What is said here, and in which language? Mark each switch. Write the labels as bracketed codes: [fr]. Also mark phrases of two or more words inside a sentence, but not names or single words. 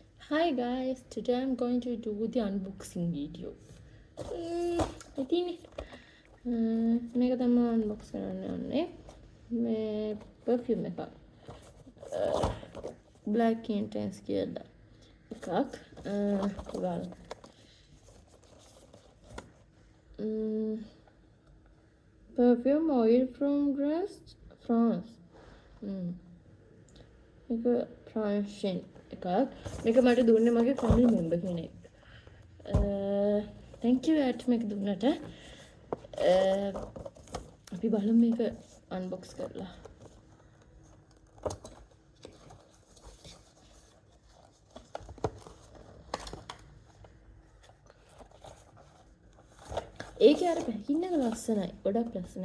[en] Hi guys, today I'm going to do the unboxing video. [si] ඉතින් මේක තමයි unbox කරන්න යන්නේ. මේ perfume එකක්. Black Intense කියලා එකක්. [en] well perfume oil from France. [si] මේක French එකක්. මේක මට දුන්නේ මගේ [en] family member [si] කෙනෙක්. [en] thank you at [si] මේක දුන්නට. අපි බලමු මේක unbox කරලා. ඒකේ අර පැකින් එක ලස්සනයි. ගොඩක් ලස්සනයි.